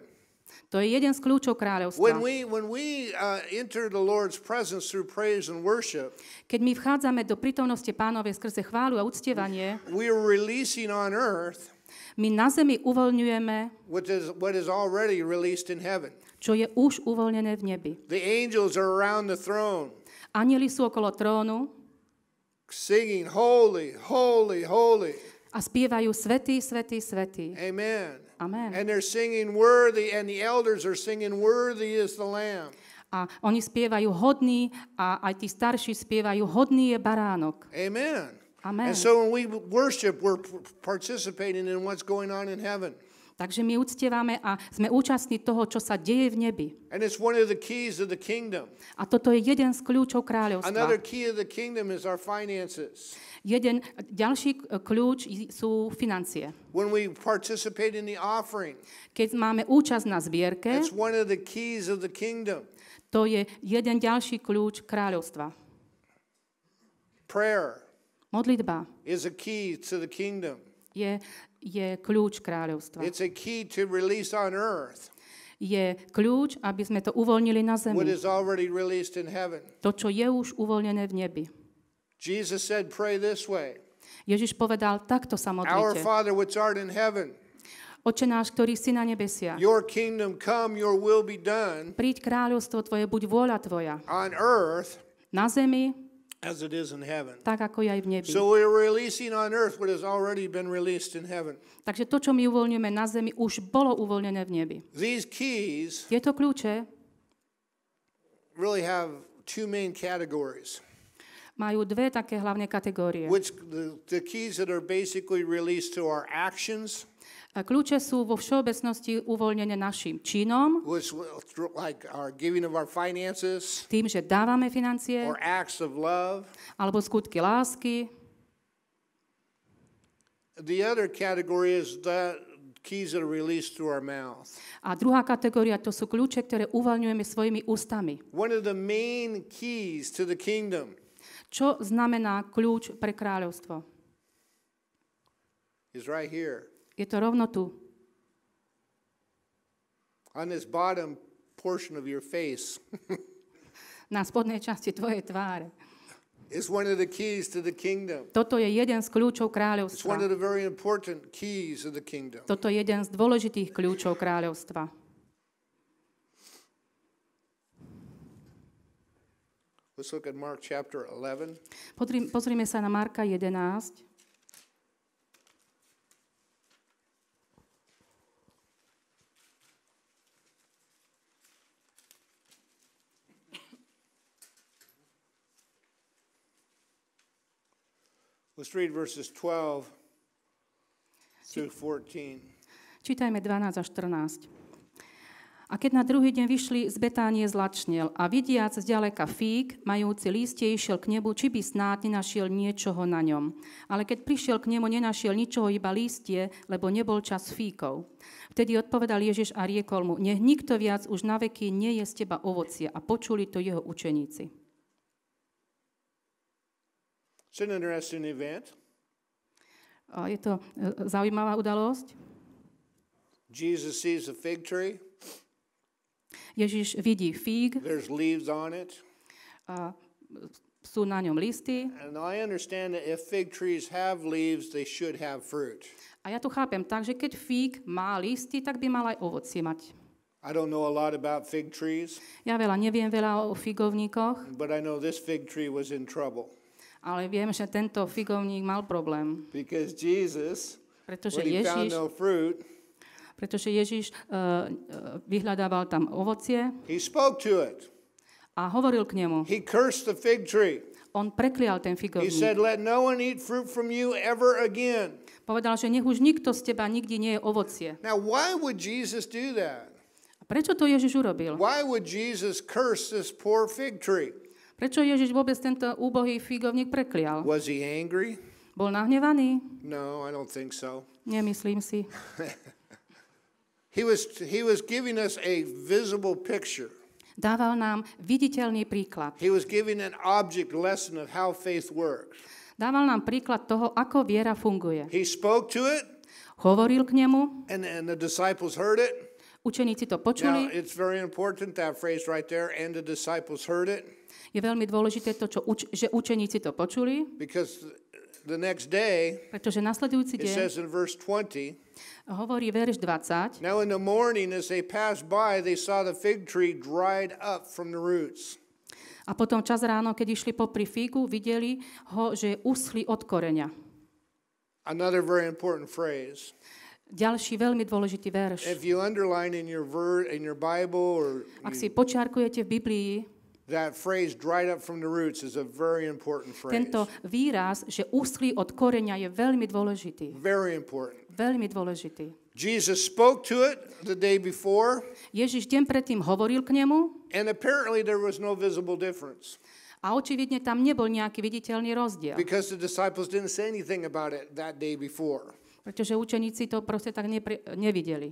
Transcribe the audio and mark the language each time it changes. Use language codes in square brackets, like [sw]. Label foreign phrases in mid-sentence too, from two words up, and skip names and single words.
[sk] To je jeden z kľúčov kráľovstva. [en] When we enter the Lord's presence through praise and worship, [sk] keď my vchádzame do prítomnosti Pánovej skrze chválu a uctievanie, [en] we are releasing on earth [sk] my na zemi uvoľňujeme, [en] what is already released in heaven. [sk] Čo je už uvoľnené v nebi. [en] The angels are around the throne. [sk] Anjeli sú okolo trónu. [en] Singing holy, holy, holy. [sk] A spievajú svätý, svätý, svätý. [en] Amen. [sk] Amen. [en] And they're singing worthy, and the elders are singing worthy is the Lamb. [sk] A oni spievajú hodný a aj tí starší spievajú hodný je baránok. [en] Amen. [sk] Amen. [en] And so when we worship, we're participating in what's going on in heaven. [sk] Takže my uctievame a sme účastní toho, čo sa deje v nebi. [en] And it's one of the keys of the kingdom. [sk] A toto je jeden z kľúčov kráľovstva. [en] Another key of the kingdom is our finances. [sk] Jeden ďalší kľúč sú financie. [en] When we participate in the offering, [sk] keď máme účasť na zbierke, [en] it's one of the keys of the kingdom. [sk] To je jeden ďalší kľúč kráľovstva. [en] Prayer [sk] modlitba [en] is a key to the kingdom. [sk] Je kľúč kráľovstva. [en] It's a key to release on earth. [sk] Je kľúč, aby sme to uvoľnili na zemi. [en] What is already released in heaven. [sk] To, čo je už uvoľnené v nebi. [en] Jesus said, pray this way. [sk] Ježiš povedal, takto sa modlite. [en] Our Father which art in heaven. [sk] Oče náš, ktorý si na nebesiach. [en] Your kingdom come, your will be done. [sk] Príď kráľovstvo tvoje, buď vôľa tvoja. [en] On earth. [sk] Na zemi. [en] As it is in heaven. [sk] Tak ako je aj v nebi. [en] So we're releasing on earth what has already been released in heaven. [sk] Takže to, čo my uvoľňujeme na zemi, už bolo uvoľnené v nebi. [en] These keys [sk] tieto kľúče [en] really have two main categories. [sk] Majú dve také hlavné kategórie. [en] Which the keys that are basically released to our actions. [sk] Kľúče sú vo všeobecnosti uvoľnené našim činom, [en] like our giving of our finances, [sk] tým, že dávame financie, [en] or acts of love. [sk] Alebo skutky lásky. [en] The other category is the keys that are released through our mouth. [sk] A druhá kategória to sú kľúče, ktoré uvoľňujeme svojimi ústami. [en] One of the main keys to the kingdom. [sk] Čo znamená kľúč pre kráľovstvo? [en] Is right here. [sk] Je to rovno tu. [en] On this bottom portion of your face. [sk] Na spodnej časti tvojej tváre. [en] It's one of the keys to the kingdom. [sk] Toto je jeden z kľúčov kráľovstva. [en] It's one of the very important keys of the kingdom. [sk] Toto je jeden z dôležitých kľúčov kráľovstva. [en] Let's look at Mark chapter 11. [sk] Pozrime sa na Marka 11. [en] Let's read verses 12 through 14. [sk] Čítajme 12 až 14. A keď na druhý deň vyšli z Betánie, zlačnel a vidiac zďaleka fík, majúci lístie, išiel k nebu, či by snáď nenašiel niečoho na ňom. Ale keď prišiel k nemu, nenašiel ničoho, iba lístie, lebo nebol čas fíkov. Vtedy odpovedal Ježiš a riekol mu, nech nikto viac už na veky nie je z teba ovocie. A počuli to jeho učeníci. [en] It's an interesting event. [sk] A je to zaujímavá udalosť. [en] Jesus sees a fig tree. [sk] Ježiš vidí fíg. [en] There's leaves on it. [sk] A sú na ňom listy. [en] And I understand that if fig trees have leaves, they should have fruit. [sk] A ja to chápem tak, že keď fíg má listy, tak by mal aj ovocie mať. [en] I don't know a lot about fig trees. [sk] Ja neviem veľa o figovníkoch. [en] But I know this fig tree was in trouble. [sk] Ale viem, že tento figovník mal problém. [en] Because Jesus, [sk] pretože [en] when he found no fruit, [sk] vyhľadával tam ovocie. [en] He spoke to it. [sk] A hovoril k nemu. [en] He cursed the fig tree. [sk] On preklial ten figovník. [en] He said, let no one eat fruit from you ever again. [sk] Povedal, že nech už nikto z teba nikdy nie je ovocie. [en] Now, why would Jesus do that? [sk] A prečo to Ježiš urobil? [en] Why would Jesus curse this poor fig tree? [sk] Prečo Ježiš vôbec tento úbohý figovník preklial? [en] Was he angry? [sk] Bol nahnevaný? [en] No, I don't think so. [sk] Nemyslím si. [en] He was giving us a visible picture. [sk] Dával nám viditeľný príklad. [en] He was giving an object lesson of how faith works. [sk] Dával nám príklad toho, ako viera funguje. [en] He spoke to it. [sk] Hovoril k nemu. [en] And the disciples heard it. [sk] Učeníci to počuli. [en] Now, it's very important, that phrase right there, and the disciples heard it. [sk] Je veľmi dôležité to, že učeníci to počuli. [en] Because the next day, [sk] pretože nasledujúci deň, [en] it says in verse 20, [sk] hovorí verš 20. [en] Now in the morning as they passed by, they saw the fig tree dried up from the roots. [sk] A potom čas ráno, keď išli popri fígu, videli ho, že uschli od koreňa. [en] Another very important phrase. [sk] Ďalší veľmi dôležitý verš. [en] If you underline in your Bible or [sk] ak si počiarkujete v Biblii, [en] that phrase dried up from the roots is a very important phrase. [sk] Tento výraz, že uschli od koreňa, je veľmi dôležitý. [en] Very important. [sk] Veľmi dôležitý. [en] Jesus spoke to it the day before. [sk] Ježiš deň predtým hovoril k nemu. [en] And apparently there was no visible difference. [sk] A očividne tam nebol nejaký viditeľný rozdiel. [en] Because the disciples didn't say anything about it that day before. [sk] Pretože učeníci to proste tak nevideli.